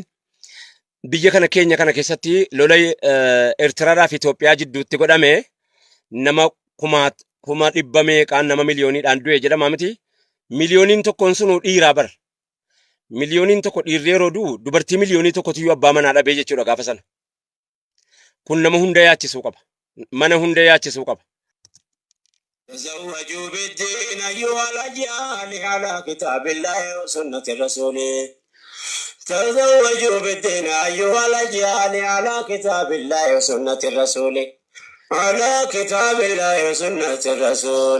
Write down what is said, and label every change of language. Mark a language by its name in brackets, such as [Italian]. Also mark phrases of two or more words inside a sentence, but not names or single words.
[Oromo] Biyya kana keenya kana keessatti lola Eertiraadhaa fi Itoophiyaa jidduutti godhame nama kuma dhibba meeqaan nama miliyooniidhaan du'e jedhama miti. Miliyooniin tokkoon sunu dhiiraa bara. Miliyooniin tokko dhiirri yeroo du'u dubartii miliyoonii tokkotu iyyuu abbaa manaa dhabee jechuudha gaafa sana. Kun nama hunda yaachisuu qaba. Mana hunda yaachisuu qaba. [Arabic] تزوجوا بالدين أيها الأجيال على كتاب الله وسنة الرسول. تزوجوا بالدين أيها الأجيال على كتاب الله وسنة الرسول. على كتاب الله وسنة الرسول.